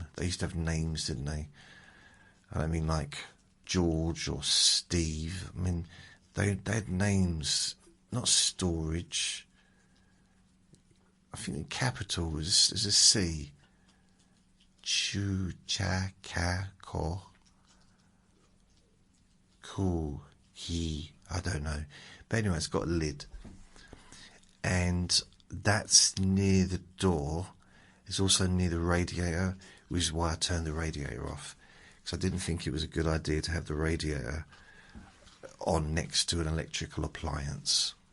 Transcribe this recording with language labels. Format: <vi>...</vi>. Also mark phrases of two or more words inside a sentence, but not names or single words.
<en>They used to have names, didn't they? I mean, like George or Steve. I mean, they had names, not storage. I think the capital is a C. Chu, cha, ka, ko, ku, he. I don't know. But anyway, it's got a lid. And that's near the door. It's also near the radiator, which is why I turned the radiator off. Because I didn't think it was a good idea to have the radiator on next to an electrical appliance.</en>